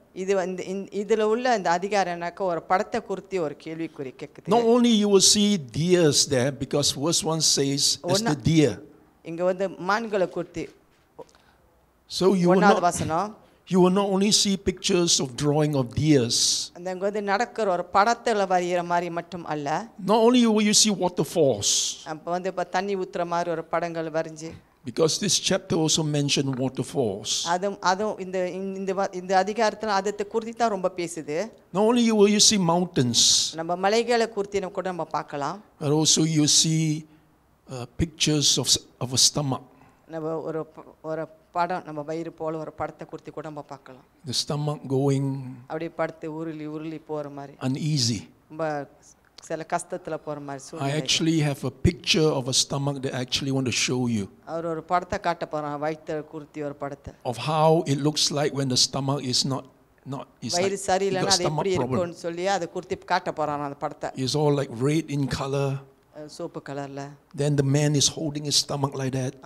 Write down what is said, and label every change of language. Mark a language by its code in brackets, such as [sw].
[ta] இது வந்து இதில் உள்ள இந்த அதிகாரம்னாக்க ஒரு படத்தை குறித்து ஒரு கேள்விக்குறி கேட்குது. [en] not only you will see deers there, because verse 1 says it's the deer. [ta] இங்கே வந்து மான்களை குறித்து [en] So you will not only see pictures of drawing of deers. [ta] அந்த இங்கே வந்து நடக்கிற ஒரு படத்தில் வரைகிற மாதிரி மட்டும் அல்ல, [en] Not only will you see waterfalls, [ta] அப்போ வந்து இப்போ தண்ணி ஊற்றுற மாதிரி ஒரு படங்கள் வரைஞ்சி, [en] because this chapter also mentioned waterfalls. [ta] அதுவும் இந்த அதிகாரத்தில் அதை குறித்து தான் ரொம்ப பேசுது. [en] Not only will you see mountains, [ta] நம்ம மலைகளை குறித்து கூட நம்ம பார்க்கலாம், [en] but also you see pictures of a stomach. [ta] நம்ம ஒரு படம் நம்ம வயிறு போல ஒரு படத்தை குறித்து கூட நம்ம பார்க்கலாம். [en] The stomach going [ta] அப்படியே படுத்து உருளி போகிற மாதிரி, [en] uneasy. [ta] ரொம்ப சில கஷ்டத்தில் போகிற மாதிரி. [en] I actually have a picture of a stomach that I actually want to show you. [ta] அவர் ஒரு படத்தை காட்ட போகிறான், வயிற்று குறித்து ஒரு படத்தை, [en] Of how it looks like when the stomach is not it's [ta] வயிறு [en] like [ta] சரியில்லைன்னா [en] got [ta] அது எப்படி [en] stomach problem. [ta] இருக்கும்னு சொல்லி அதை குறித்து காட்ட போகிறான் அந்த படத்தை. [en] It's all like red in color. [ta] Soap கலரில். [en] Then the man is holding his stomach like that.